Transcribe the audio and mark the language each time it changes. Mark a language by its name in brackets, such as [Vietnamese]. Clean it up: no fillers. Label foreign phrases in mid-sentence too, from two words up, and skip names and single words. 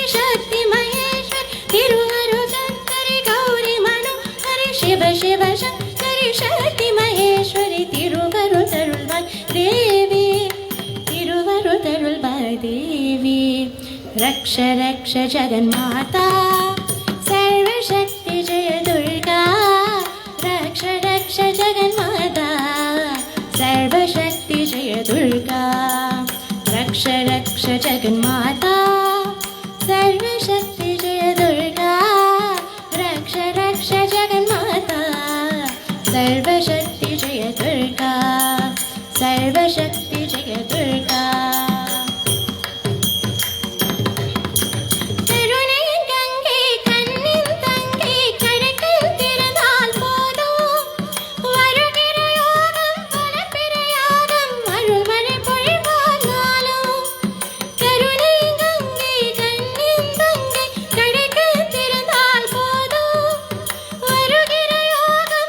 [Tamil] சக்தி மகேஸ்வரி திருவரு சங்கரி கௌரி மனோஹரி சிவ சிவ சங்கரி சக்தி மகேஸ்வரி திருவரு தருள்வாய் தேவி திருவரு தருள்வாய் தேவி [Sanskrit] रक्ष रक्ष ஜகன்மாதா सर्वशक्ति जय दुर्गा रक्ष रक्ष जगन्माता सर्वशक्ति जय दुर्गा रक्ष रक्ष जगन्माता सर्वशक्ति जय दुर्गा रक्ष रक्ष जगन्माता सर्वशक्ति जय दुर्गा सर्वशक्ति जय दुर्गा [Tamil] கருணையின் கங்கை கண்ணின் தங்கை கடைக்கண் திறந்தால் போதும் வருகிற யோகம் வளர்பிற யாகம் அருள்மழை பொழிவால் நாளும் கருணையின் கங்கை கண்ணின் தங்கை கடைக்கண் திறந்தால் போதும் வருகிற யோகம்